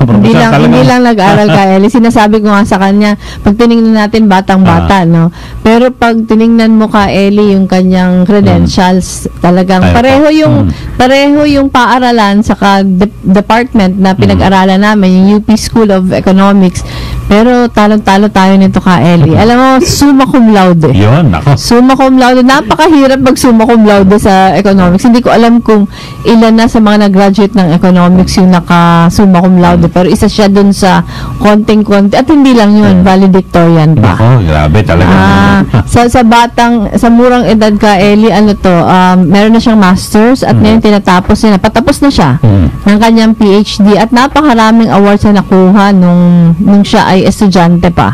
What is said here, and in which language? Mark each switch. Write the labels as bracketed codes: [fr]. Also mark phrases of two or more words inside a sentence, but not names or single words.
[tl] Hindi lang nag-aral ka, Eli. Sinasabi ko nga sa kanya, pag tinignan natin batang-bata, no? Pero pag tinignan mo ka, Eli, yung kanyang credentials, talagang pareho yung paaralan saka department na pinag-aralan namin, yung UP School of Economics. Pero talong-talo tayo nito ka, Eli. Alam mo, [la] summa cum laude. [tl] Yun, ako. [la] Summa cum laude. [tl] Napakahirap mag- [la] summa cum laude [tl] sa economics. Hindi ko alam kung ilan na sa mga nag-graduate ng economics yung naka- [la] summa cum laude. [tl] Pero isa siya dun sa konting-konti. At hindi lang yun, valedictorian pa. Ako, grabe talaga. Sa murang edad ka, Eli, meron na siyang masters at ngayon tinatapos niya. Patapos na siya ng kanyang PhD at napakaraming awards na nakuha nung siya ay estudyante pa.